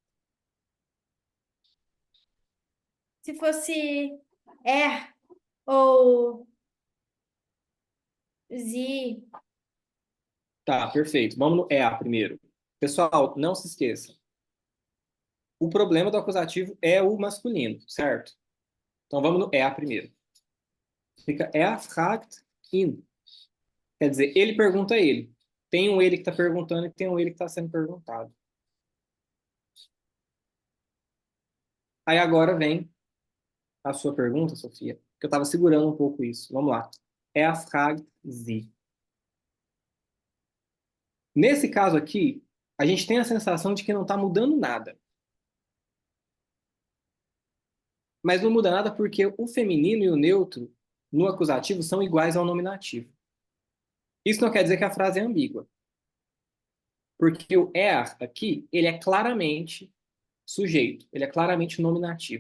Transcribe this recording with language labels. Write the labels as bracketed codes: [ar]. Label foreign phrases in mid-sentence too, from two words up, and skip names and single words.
[pt] Se fosse er ou sie. Tá, perfeito. Vamos no EA primeiro. Pessoal, não se esqueça. O problema do acusativo é o masculino, certo? Então vamos no EA primeiro. [de] Fica er fragt ihn. [pt] Quer dizer, ele pergunta a ele. Tem um ele que está perguntando e tem um ele que está sendo perguntado. Aí agora vem a sua pergunta, Sofia, que eu estava segurando um pouco isso. Vamos lá. [de] Er fragt sie. [pt] Nesse caso aqui, a gente tem a sensação de que não está mudando nada. Mas não muda nada porque o feminino e o neutro no acusativo são iguais ao nominativo. Isso não quer dizer que a frase é ambígua. Porque o er aqui, ele é claramente sujeito, ele é claramente nominativo.